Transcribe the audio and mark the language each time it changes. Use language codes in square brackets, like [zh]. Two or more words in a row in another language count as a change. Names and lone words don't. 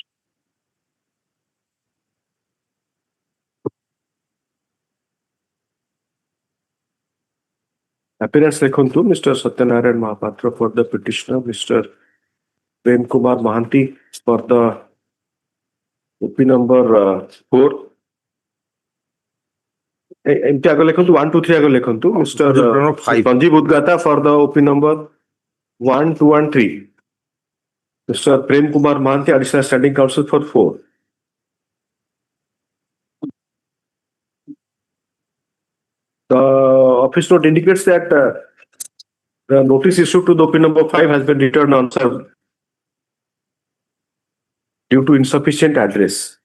[en] Appearance Lekhontu, Mr. Satyanarayan Mahapatra for the petitioner, Mr. Prem Kumar Mahanti for the OP number 4. [or] ଏମିତି ଆଗେ ଲେଖନ୍ତୁ 1 2 3 ଆଗେ ଲେଖନ୍ତୁ Mr. [en] Sanjeev Budgata for the OP number 1 2 and 3. Mr. Prem Kumar Mahanti, additional standing counsel for 4. The office note indicates that the notice issued to the OP number 5 has been returned unserved due to insufficient address.